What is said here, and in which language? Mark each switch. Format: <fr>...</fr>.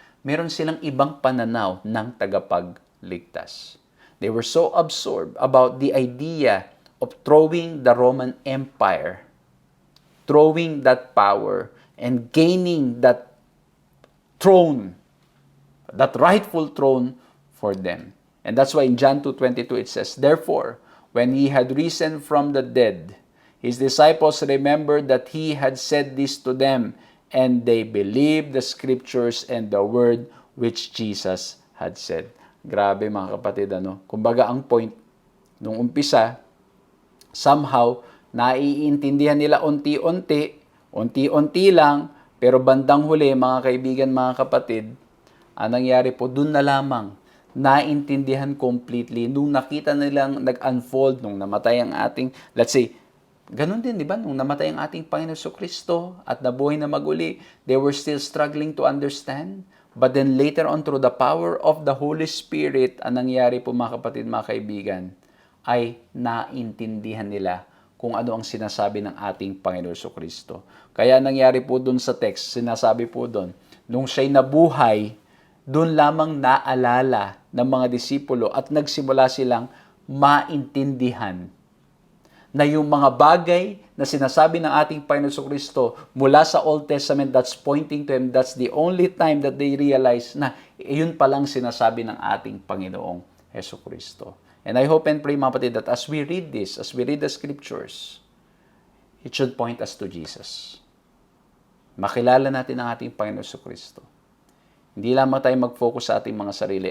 <tl>Meron silang ibang pananaw ng tagapagligtas.</tl> <en>They were so absorbed about the idea of throwing the Roman Empire, throwing that power, and gaining that throne, that rightful throne for them. And that's why in John 2:22 it says, "Therefore, when He had risen from the dead, His disciples remembered that He had said this to them, and they believed the scriptures and the word which Jesus had said."</en> <tl>Grabe mga kapatid, ano? Kumbaga ang point, nung umpisa, somehow, naiintindihan nila unti-unti lang, pero bandang huli, mga kaibigan, mga kapatid, ang nangyari po, dun na lamang, naintindihan completely, nung nakita nilang nag-unfold, nung namatay ang ating,</tl> <en>let's say,</en> <tl>ganun din, di ba? Nung namatay ang ating Panginoon Kristo at nabuhay na maguli,</tl> <en>they were still struggling to understand. But then later on, through the power of the Holy Spirit,</en> <tl>ang nangyari po mga kapatid, mga kaibigan, ay naintindihan nila kung ano ang sinasabi ng ating Panginoon Kristo. Kaya nangyari po dun sa text, sinasabi po dun, nung siya'y nabuhay, dun lamang naalala ng mga disipulo at nagsimula silang maintindihan na yung mga bagay na sinasabi ng ating Panginoon Kristo mula sa Old Testament,</tl> <en>that's pointing to Him, that's the only time that they realize</en> <tl>na yun palang sinasabi ng ating Panginoong Hesus Kristo.</tl> <en>And I hope and pray,</en> <tl>mga kapatid,</tl> <en>that as we read this, as we read the Scriptures, it should point us to Jesus.</en> <tl>Makilala natin ang ating Panginoon Kristo. Hindi lamang tayo mag-focus sa ating mga sarili.</tl>